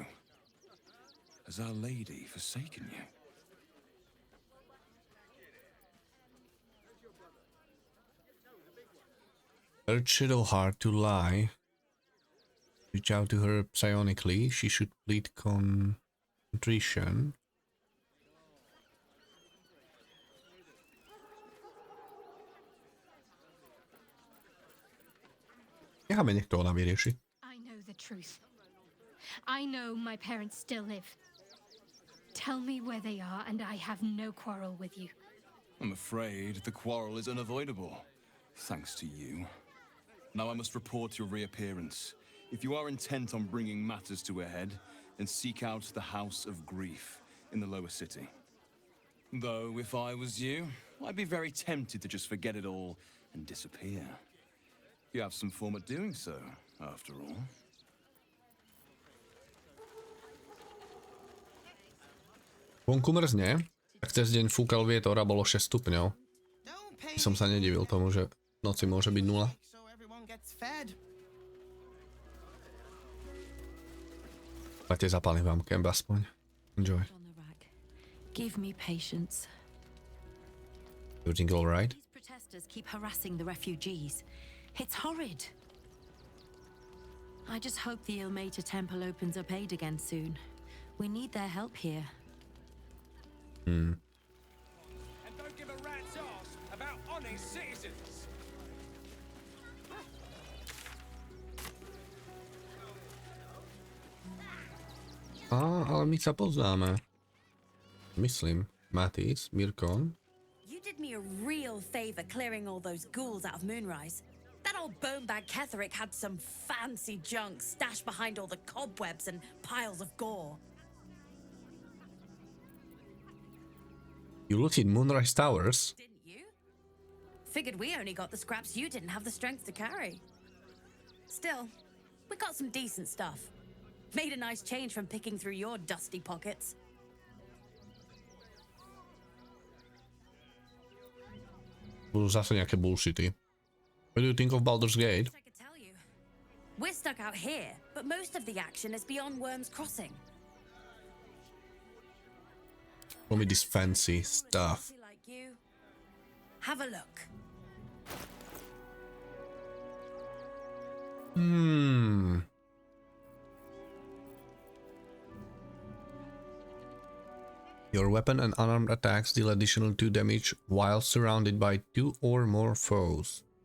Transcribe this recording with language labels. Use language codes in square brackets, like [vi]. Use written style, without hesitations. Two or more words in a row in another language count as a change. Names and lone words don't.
[en] Has Our Lady forsaken you? Urge Shadowheart to lie. Reach out to her psionically. She should plead contrition. [sk] Necháme, nech to ona vyrieši. [en] I know the truth. I know my parents still live. Tell me where they are, and I have no quarrel with you. I'm afraid the quarrel is unavoidable, thanks to you. Now I must report your reappearance. If you are intent on bringing matters to a head, then seek out the House of Grief in the lower city. Though, if I was you, I'd be very tempted to just forget it all and disappear. You have some form at doing so, after all. [sk] Vonku mrzne, tak cez deň fúkal vietor a bolo 6 stupňov. Som sa nedivil tomu, že v noci môže byť 0. Dajte zapálim vám kemp aspoň. [en] Enjoy. Give me patience. Everything all right? These protesters keep harassing the refugees. It's horrid. I just hope the Ilmater Temple opens up aid again soon. We need their help here. And don't give a rat's ass about honest citizens. [sk] Ale my sa poznáme. Myslím. Matis, Mirkon. [en] You did me a real favor clearing all those ghouls out of Moonrise. That old bonebag Ketherick had some fancy junk stashed behind all the cobwebs and piles of gore. You looted Moonrise Towers? Didn't you? Figured we only got the scraps you didn't have the strength to carry. Still, we got some decent stuff. Made a nice change from picking through your dusty pockets. [sk] Budú zase nejaké bullshity. [en] What do you think of Baldur's Gate? I could tell you. We're stuck out here, but most of the action is beyond Worm's Crossing. Show me this fancy stuff. Like you. Have a look. Your weapon and unarmed attacks deal additional 2 damage while surrounded by 2 or more foes.